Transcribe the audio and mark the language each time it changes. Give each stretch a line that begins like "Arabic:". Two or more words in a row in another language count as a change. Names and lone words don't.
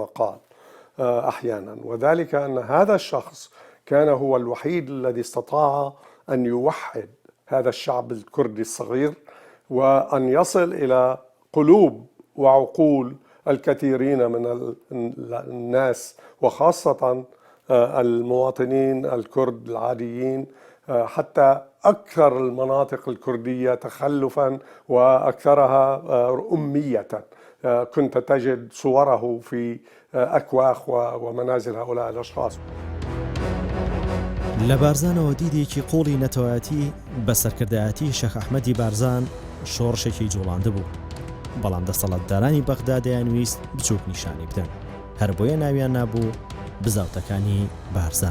Arabic: قال أحيانا، وذلك أن هذا الشخص كان هو الوحيد الذي استطاع أن يوحد هذا الشعب الكردي الصغير، وأن يصل إلى قلوب وعقول الكثيرين من الناس، وخاصة المواطنين الكرد العاديين، حتى أكثر المناطق الكردية تخلفا وأكثرها أمية. كنت تجد صوره في أكواخ ومنازل هؤلاء الأشخاص.
Central Kurdish: لە بارزانەوە دیدێکی قوڵی نەتەوایەتی بە سەرکردایەتی شەخ ئەحمەدی بارزان شۆڕشێکی جوڵاندە بوو، بەڵام دەسەڵاتدارانی بەغدا دەیانویست بچووک نیشانی بدەن، هەر بۆیە ناویان نابوو بزاوتەکانی بارزان.